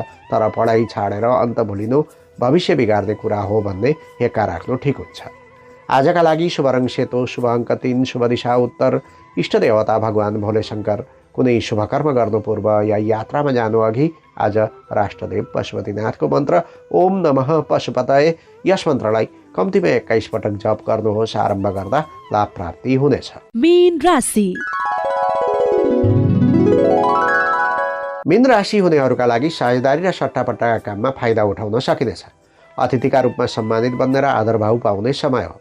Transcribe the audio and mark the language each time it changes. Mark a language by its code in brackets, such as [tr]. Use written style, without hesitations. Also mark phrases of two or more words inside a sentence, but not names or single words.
[ne] तर पढाइ छाडेर अन्त भुलिनु भविष्य बिगार्ने कुरा हो भन्ने हेक्का राख्नु ठिक हुन्छ। आजका लागि शुभ रङ सेतो, शुभ अङ्क 3, शुभ दिशा उत्तर, इष्टदेवता भगवान् भोले शङ्कर। कुनै शुभकर्म गर्नु पूर्व या यात्रामा जानु अघि आज राष्ट्रदेव पशुपतिनाथको मन्त्र [sa] ओम नमः पशुपतये [ne] यस मन्त्रलाई कम्तीमा 21 पटक जप गर्नुहोस्। आरम्भ गर्दा लाभ प्राप्ति हुनेछ। मीन राशि मीन राशि हुनेहरूका लागि साझेदारी र सट्टापट्टाका काममा फाइदा उठाउन सकिनेछ। अतिथिका रूपमा सम्मानित बन्ने र आदरभाव पाउने समय हो।